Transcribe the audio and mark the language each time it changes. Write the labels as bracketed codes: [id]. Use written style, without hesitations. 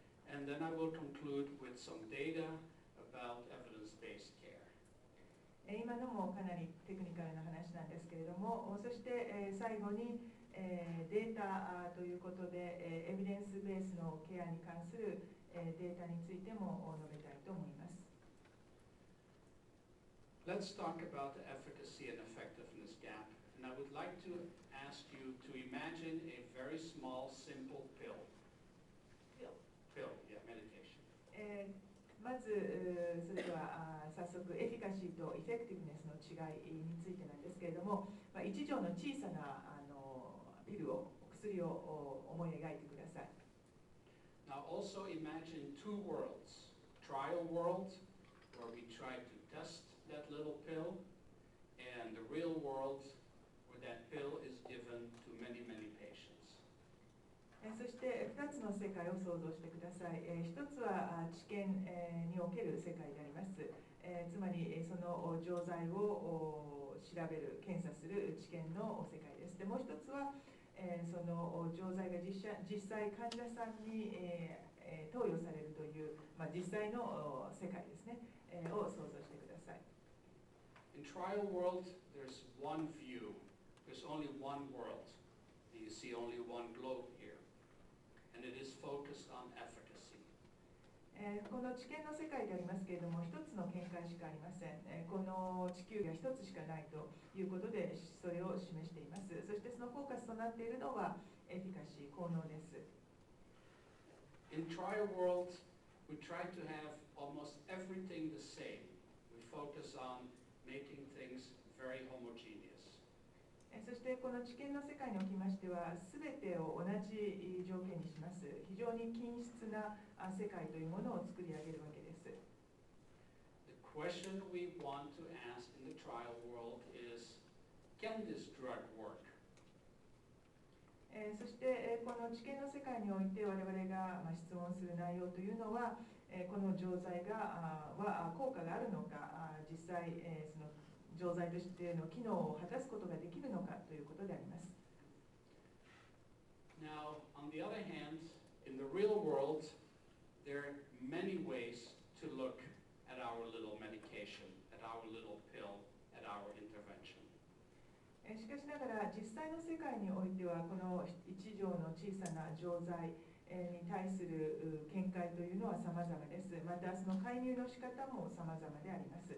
[en] And then I will conclude with some data about evidence-based care. [ja] 今のもかなりテクニカルな話なんですけれども、そして、最後に、データということで、エビデンスベースのケアに関する、データについても述べたいと思います。 [en] Let's talk about the efficacy and effectiveness gap. And I would like to ask you to imagine a very small, simple pill. Pill, yeah, medication. [ja] まず、それでは早速エフィカシーとエフェクティブネスの違いについてなんですけれども、1錠の小さなピルを、薬を思い描いてください。 [en] Now also imagine two worlds. Trial world, where we try to test that little pill, and the real world, where that pill is given to many, many patients. [ja] そして2つの世界を想像してください。1つは治験における世界であります。つまりその錠剤を調べる、検査する治験の世界です。でもう1つはその錠剤が実際患者さんに投与されるという、実際の世界ですね、を想像してください。 [en] In trial world, there's one view. There's only one world. And you see only one globe here. And it is focused on efficacy. [ja] この地球の世界でありますけれども、一つの見解しかありません。この地球が一つしかないということで、それを示しています。そしてそのフォーカスとなっているのはエフィカシー、効能です。 [en] In trial world, we try to have almost everything the same. We focus on making things very homogeneous. [ja] そしてこの知見の世界におきましては、すべてを同じ条件にします。非常に均質な世界というものを作り上げるわけです。 [en] The question we want to ask in the trial world is, can this drug work? [ja] そしてこの知見の世界において我々が質問する内容というのは、この錠剤は効果があるのか、実際その錠剤としての機能を果たすことができるのかということであります。 [en] Now, on the other hand, in the real world, there are many ways to look at our little medication, at our little pill, at our intervention. [ja] しかしながら実際の世界においてはこの一錠の小さな錠剤に対する見解というのは様々です。またその介入の仕方も様々であります。